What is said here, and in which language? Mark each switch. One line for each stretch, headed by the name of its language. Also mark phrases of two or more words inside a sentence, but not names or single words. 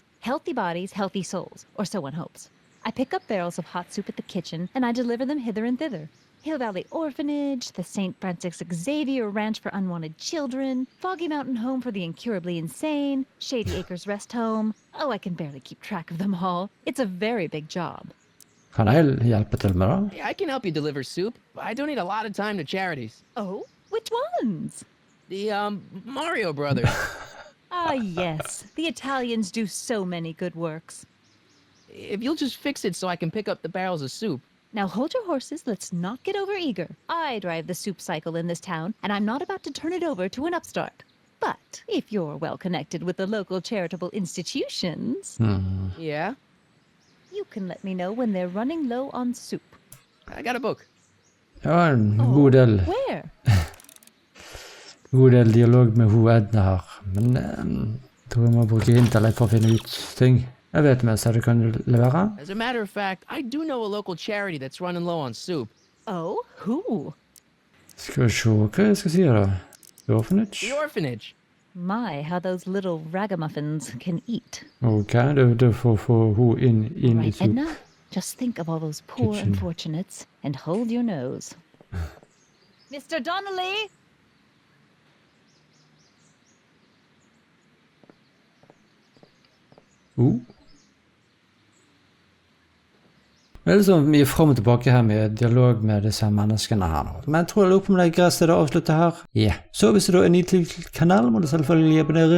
English: Healthy bodies, healthy souls, or so one hopes. I pick up barrels of hot soup at the kitchen, and I deliver them hither and thither. Hill Valley Orphanage, the St. Francis Xavier Ranch for Unwanted Children, Foggy Mountain Home for the Incurably Insane, Shady Acres Rest Home. Oh, I can barely keep track of them all. It's a very big job.
Norwegian: Kan jeg hjelpe til med det?
English: Yeah, I can help you deliver soup. I donate a lot of time to charities. Oh? Which ones? The, Mario Brothers. Ah, yes. The Italians do so many good works. If you'll just fix it so I can pick up the barrels of soup. Now hold your horses, let's not get overeager. I drive the soup cycle in this town, and I'm not about to turn it over to an upstart. But if you're well connected with the local charitable institutions, Yeah? you can let me know when they're running low on soup. I got a book.
Norwegian: Ja, en god del.
English: Where?
Norwegian: God del dialog med hun Edna her. Men jeg tror jeg må bruke intellekt for å finne ut ting. Jeg vet mens jeg kan levere.
English: As a matter of fact, I do know a local charity that's running low on soup. Oh, who?
Norwegian: Skal vi se hva jeg skal si da.
English: The Orphanage? The orphanage. My, how those little ragamuffins can eat.
Norwegian: Ok, det får få hun inn i
English: Right, soup. Edna? Just think of all those poor Kitchen. unfortunates and hold your nose. Mr. Donnelly!
Norwegian: Det er liksom mye frem og tilbake her med dialog med disse menneskene her nå. Men jeg tror jeg lurer på om det er greit til å avslutte her. Ja, så hvis du da er ny til kanalen, må du selvfølgelig abonnere.